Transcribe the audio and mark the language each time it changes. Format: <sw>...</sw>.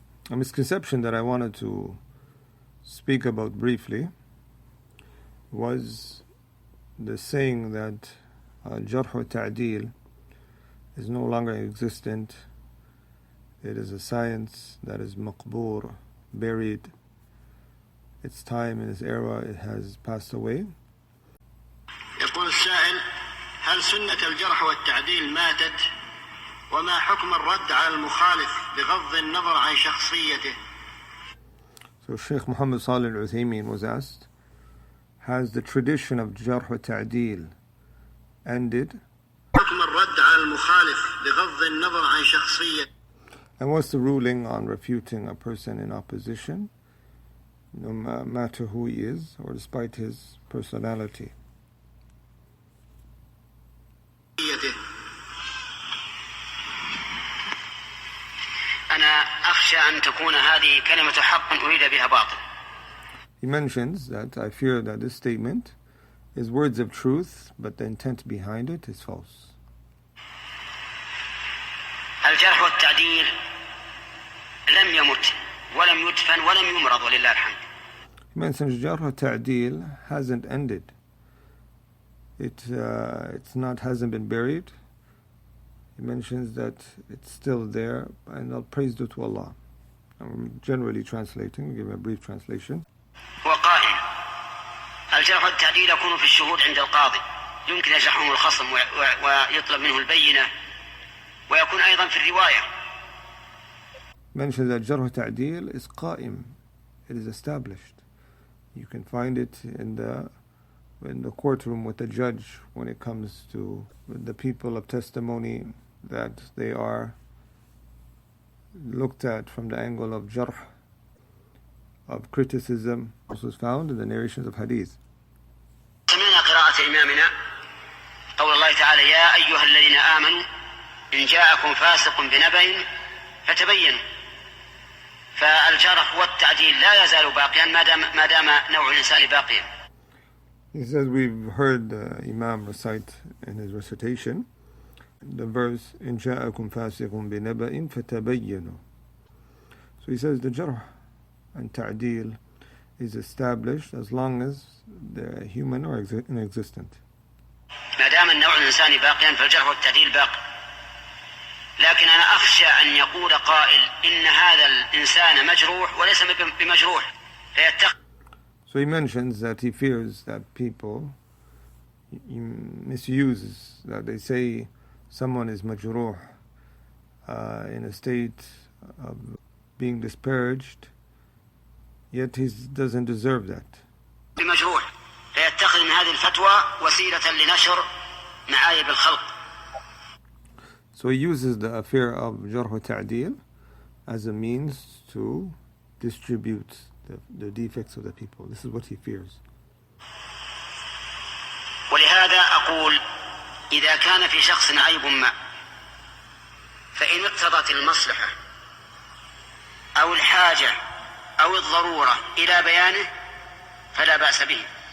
<en>A misconception that I wanted to speak about briefly was the saying that al-Jarh wa Tadeel is no longer existent. It is a science that is maqboor, buried. Its time and its era, it has passed away.</en> <ar>يقول السائل: هل سنة الجرح والتعديل ماتت؟ وما حكم الرد على المخالف بغض النظر عن شخصيته؟</ar> <en>So Sheikh Muhammad Salih al-Uthaymin was asked, has the tradition of Jarh wa Tadeel ended?</en> <ar>حكم الرد على المخالف بغض النظر عن شخصيته.</ar> <en>And what's the ruling on refuting a person in opposition, no matter who he is or despite his personality?</en> <ar>أنا أخشى أن تكون هذه كلمة حق أريد بها باطل.</ar> <en>He mentions that I fear that this statement is words of truth, but the intent behind it is false.</en> <ar>الجرح والتعديل لم يمت ولم يدفن ولم يمرض ولله الحمد.</ar> <en>He mentions Jarh wa Tadeel hasn't ended. Hasn't been buried. He mentions that it's still there, and all praise due to Allah. I'm generally translating, give a brief translation.</en> <ar>وقائم الجرح والتعديل يكون في الشهود عند القاضي، يمكن يجرحهم الخصم ويطلب منه البينة، ويكون أيضا في الرواية.</ar> <en>Mentions that Jarh wa Tadeel is qa'im. It is established. You can find it in the courtroom with the judge when it comes to the people of testimony, that they are looked at from the angle of jarh, of criticism. Also is found in the narrations of hadith.</en> <ar>سمعنا قراءة إمامنا قول الله تعالى: يا أيها الذين آمنوا إن جاءكم فاسق بنبأ فتبينوا فالجرح والتعديل لا يزال باقيا ما دام نوع الإنسان باقيا.</ar> <en>He says we've heard Imam recite in his recitation the verse</en> <ar>إن جاءكم فاسق بنبأ فتبينوا.</ar> <en>So he says the jarh and ta'deel is established as long as they're human or inexistent.</en> <ar>ما دام النوع الإنساني باقيا فالجرح والتعديل باقي. لكن أنا أخشى أن يقول قائل إن هذا الإنسان مجروح وليس بمجروح فيتخذ.</ar> <en>So he mentions that he fears that people misuses, that they say someone is majruh in a state of being disparaged, yet he doesn't deserve that.</en> <ar>بمجروح فيتخذ من هذه الفتوى وسيلة لنشر معايب الخلق.</ar> <en>So he uses the affair of jarh wa ta'deel as a means to distribute the defects of the people. This is what he fears.</en> <ar>ولهذا أقول إذا كان في شخص عيب ما فإن اقتضت المصلحة أو الحاجة أو الضرورة إلى بيانه فلا بأس به.</ar>